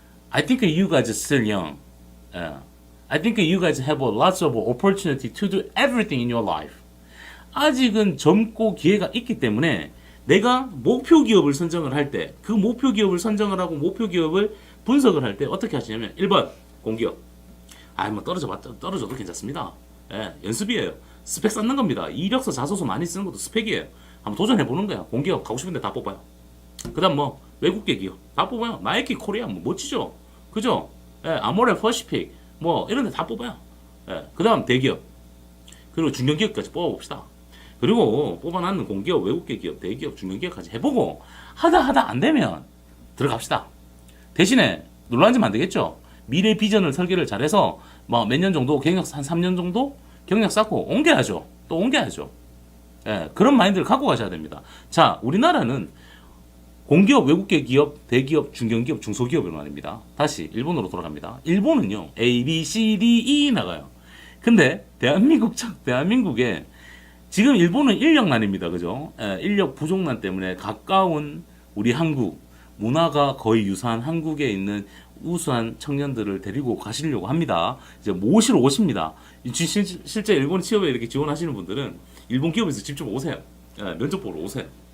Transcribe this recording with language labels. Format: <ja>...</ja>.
<en>I think you guys are still young. I think you guys have lots of opportunity to do everything in your life.</en> <ko>아직은 젊고 기회가 있기 때문에 내가 목표 기업을 선정을 할 때, 그 목표 기업을 선정을 하고 목표 기업을 분석을 할 때 어떻게 하시냐면 1번 공기업. 뭐 떨어져도 괜찮습니다. 예, 연습이에요. 스펙 쌓는 겁니다. 이력서 자소서 많이 쓰는 것도 스펙이에요. 한번 도전해 보는 거야. 공기업 가고 싶은데 다 뽑아요. 그다음 뭐 외국계 기업 다 뽑아요. 나이키 코리아 뭐 멋지죠. 그죠? 예, 아모레 퍼시픽 뭐 이런 데 다 뽑아요. 예, 그다음 대기업. 그리고 중견기업까지 뽑아봅시다. 그리고 뽑아놨는 공기업, 외국계 기업, 대기업, 중견기업까지 해보고 하다 안 되면 들어갑시다. 대신에 놀라지면 안 되겠죠. 미래 비전을 설계를 잘해서 뭐 몇 년 정도 경력 한 3년 정도 경력 쌓고 옮겨야죠. 또 옮겨야죠. 예, 그런 마인드를 갖고 가셔야 됩니다. 자, 우리나라는 공기업, 외국계 기업, 대기업, 중견기업, 중소기업으로 나뉩니다. 다시 일본으로 돌아갑니다. 일본은요, A, B, C, D, E 나가요. 근데 대한민국에 지금 일본은 인력난입니다. 그죠? 예, 인력 부족난 때문에 가까운 우리 한국, 문화가 거의 유사한 한국에 있는 우수한 청년들을 데리고 가시려고 합니다. 이제 모시러 오십니다. 실제 일본 취업에 이렇게 지원하시는 분들은 일본 기업에서 직접 오세요. 예, 면접 보러 오세요.</ko>